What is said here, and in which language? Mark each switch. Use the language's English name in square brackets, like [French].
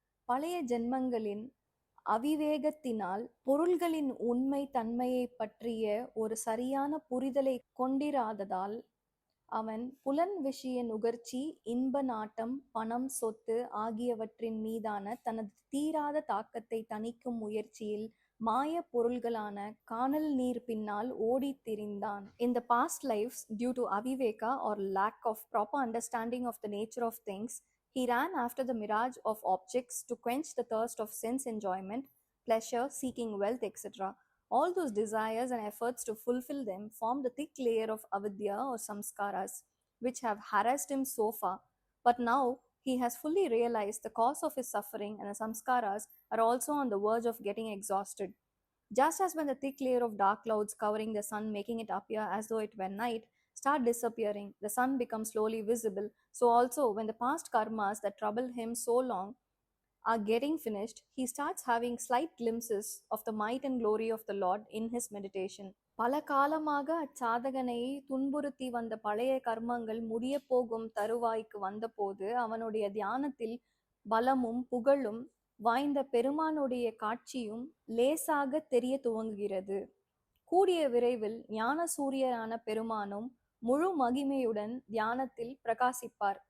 [Tamil] பழைய ஜென்மங்களின் அவிவேகத்தினால் பொருள்களின் உண்மை தன்மையை பற்றிய ஒரு சரியான புரிதலை கொண்டிராததால் அவன் புலன் விஷய நுகர்ச்சி, இன்ப நாட்டம், பணம், சொத்து ஆகியவற்றின் மீதான தனது தீராத தாக்கத்தை தணிக்கும் முயற்சியில் மாய பொருள்களான கானல் நீர் பின்னால் ஓடித் திரிந்தான். [English] In the past lives, due to aviveka or lack of proper understanding of the nature of things, he ran after the mirage of objects to quench the thirst of sense enjoyment, pleasure, seeking wealth, etc. All those desires and efforts to fulfill them form the thick layer of avidya or samskaras, which have harassed him so far. But now he has fully realized the cause of his suffering, and the samskaras are also on the verge of getting exhausted. Just as when the thick layer of dark clouds covering the sun, making it appear as though it were night, start disappearing, the sun becomes slowly visible, so also when the past karmas that troubled him so long are getting finished, he starts having slight glimpses of the might and glory of the Lord in his meditation. [Tamil] பல காலமாக அச்சாதகனை துன்புறுத்தி வந்த பழைய கர்மங்கள் முடிய போகும் தருவாய்க்கு வந்தபோது அவனுடைய தியானத்தில் பலமும் புகழும் வாய்ந்த பெருமானுடைய காட்சியும் லேசாக தெரிய துவங்குகிறது. கூடிய விரைவில் ஞான சூரியனான பெருமானும் முழு மகிமையுடன் தியானத்தில் பிரகாசிப்பார்.